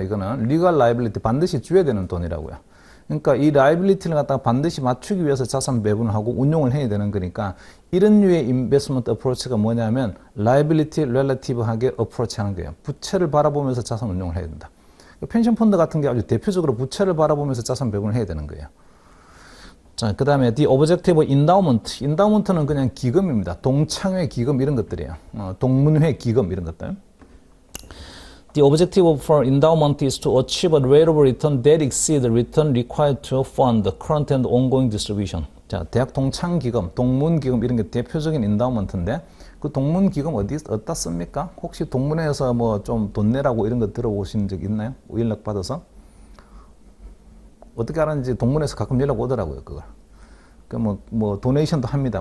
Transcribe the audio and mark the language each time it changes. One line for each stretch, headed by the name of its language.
Korean: 이거는 리걸 라이빌리티 반드시 줘야 되는 돈이라고요. 그러니까 이 라이빌리티를 갖다가 반드시 맞추기 위해서 자산 배분을 하고 운용을 해야 되는 거니까 이런 류의 인베스트먼트 어프로치가 뭐냐면 라이빌리티 렐러티브하게 어프로치 하는 거예요. 부채를 바라보면서 자산 운용을 해야 된다. 펜션 펀드 같은 게 아주 대표적으로 부채를 바라보면서 자산 배분을 해야 되는 거예요. 자, 그 다음에
English: the objective endowment.
Korean: endowment는 그냥 기금입니다. 동창회 기금 이런 것들이에요. 동문회 기금 이런 것들.
English: The objective for endowment is to achieve a rate of return that exceeds the return required to fund the current and ongoing distribution.
Korean: 자, 대학 동창기금, 동문기금 이런 게 대표적인 endowment인데 그 동문기금 어디다 씁니까? 혹시 동문회에서 뭐 좀 돈 내라고 이런 거 들어보신 적 있나요? 연락 받아서? 어떻게 알았는지 동문회에서 가끔 연락 오더라고요, 그걸. 뭐 도네이션도 합니다.